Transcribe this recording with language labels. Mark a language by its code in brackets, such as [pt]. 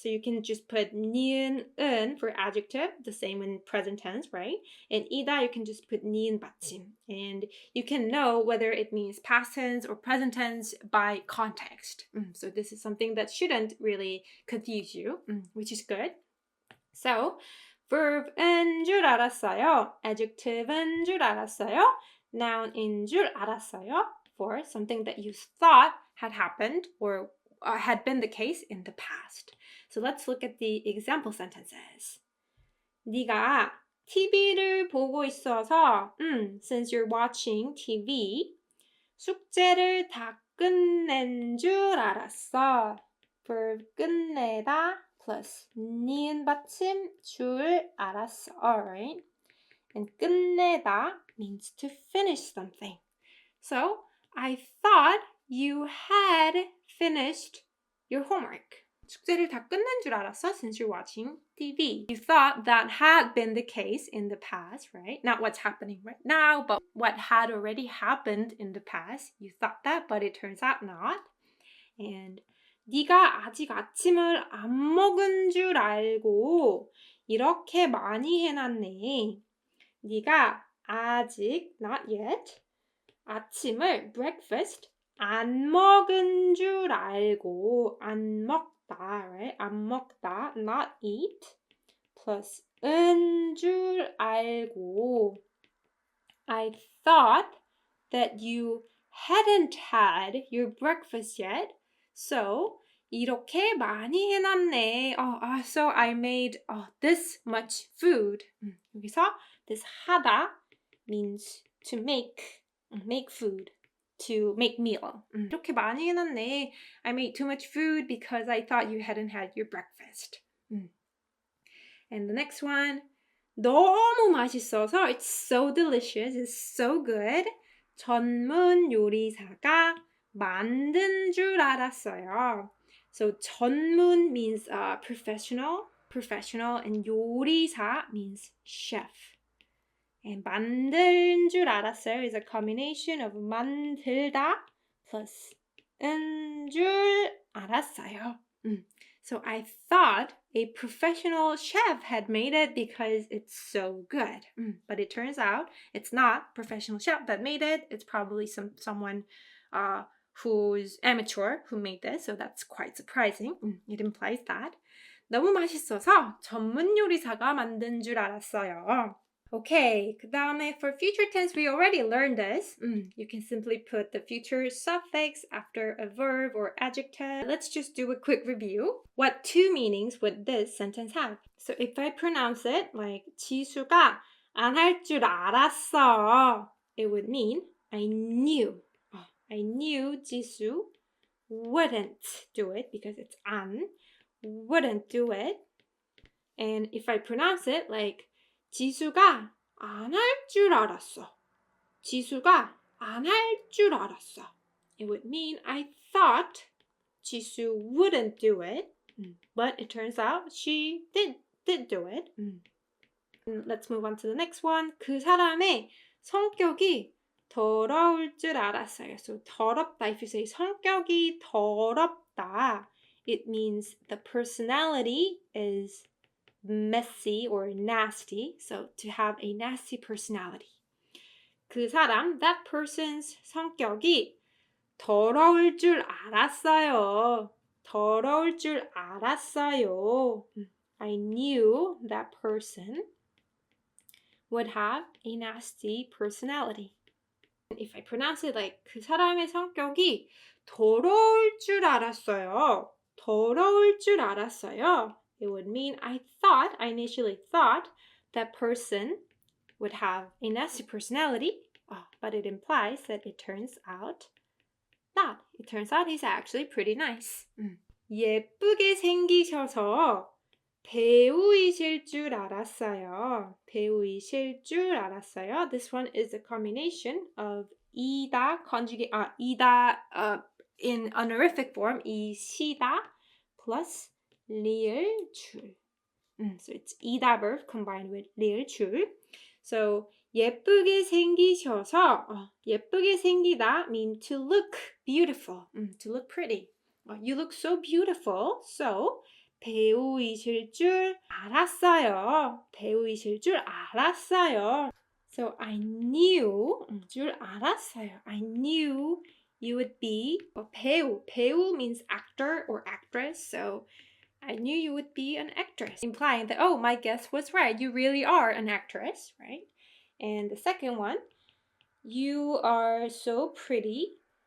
[en] So you can just put 니은, 은 for adjective, the same in present tense, right? And 이다, you can just put 니은 받침. And you can know whether it means past tense or present tense by context. So this is something that shouldn't really confuse you, which is good. [ko] So verb인 줄 알았어요. adjective인 줄 알았어요. noun인 줄 알았어요. [en] For something that you thought had happened or had been the case in the past. So let's look at the example sentences. [ko] 네가 TV를 보고 있어서, [en] since you're watching TV, [ko] 숙제를 다 끝낸 줄 알았어. verb 끝내다 plus 니은 받침 줄 알았어. [en] Alright. And 끝내다 means to finish something. So, I thought you had finished your homework. [ko] 숙제를 다 끝낸 줄 알았어 [en] since you're watching TV. You thought that had been the case in the past, right? Not what's happening right now, but what had already happened in the past. You thought that, but it turns out not. [ko] And 네가 아직 아침을 안 먹은 줄 알고 이렇게 많이 해놨네. 네가 아직, [en] not yet, [ko] 아침을, breakfast, 안 먹은 줄 알고, 안 먹다, right? 안 먹다, [en] not eat, [ko] plus 은 줄 알고. [en] I thought that you hadn't had your breakfast yet, so [ko] 이렇게 많이 해놨네. [en] So I made this much food. 여기서 this 하다 means to make food, to make meal. [ko] 이렇게 많이 해놨네. [en] I made too much food because I thought you hadn't had your breakfast. And the next one, [ko] 너무 맛있어서 [en] it's so delicious, it's so good. [ko] 전문 요리사가 만든 줄 알았어요. [en] So 전문 means professional, and 요리사 means chef. And [ko] 만든 줄 알았어요 [en] is a combination of 만들다 plus [ko] 은 줄 알았어요. [en] So I thought a professional chef had made it because it's so good. But it turns out it's not professional chef that made it. It's probably someone who's amateur who made this. So that's quite surprising. It implies that. [ko] 너무 맛있어서 전문 요리사가 만든 줄 알았어요. [en] Okay, [ko] 그 다음에 [en] for future tense, we already learned this. You can simply put the future suffix after a verb or adjective. Let's just do a quick review. What two meanings would this sentence have? So if I pronounce it like [ko] 지수가 안 할 줄 알았어, [en] it would mean I knew 지수 wouldn't do it because it's 안, wouldn't do it. And if I pronounce it like [ko] 지수가 안 할 줄 알았어. 지수가 안 할 줄 알았어. [en] It would mean I thought 지수 wouldn't do it, but it turns out she did do it. Let's move on to the next one. [ko] 그 사람의 성격이 더러울 줄 알았어요. [en] So 더럽다, if you say [ko] 성격이 더럽다, [en] it means the personality is messy or nasty, so to have a nasty personality. [ko] 그 사람, [en] that person's [ko] 성격이 더러울 줄 알았어요. 더러울 줄 알았어요. [en] I knew that person would have a nasty personality. If I pronounce it like [ko] 그 사람의 성격이 더러울 줄 알았어요. 더러울 줄 알았어요. [en] It would mean I initially thought that person would have a nasty personality, but it implies that it turns out not. It turns out he's actually pretty nice. [ko] 예쁘게 생기셔서 배우이실 줄 알았어요. 배우이실 줄 알았어요. [en] This one is a combination of 이다 conjugate 이다 in honorific form 이시다 plus 리을 줄. So it's 이다 verb combined with 리을 줄. So [ko] 예쁘게 생기셔서 예쁘게 생기다 [en] mean to look beautiful, to look pretty. You look so beautiful. [ko] So 배우이실 줄 알았어요. 배우이실 줄 알았어요. [en] So I knew [ko] 줄 알았어요. [en] I knew you would be a 배우. 배우 means actor or actress. So I knew you would be an actress, implying that, oh, my guess was right. You really are an actress, right? And the second one, you are so pretty.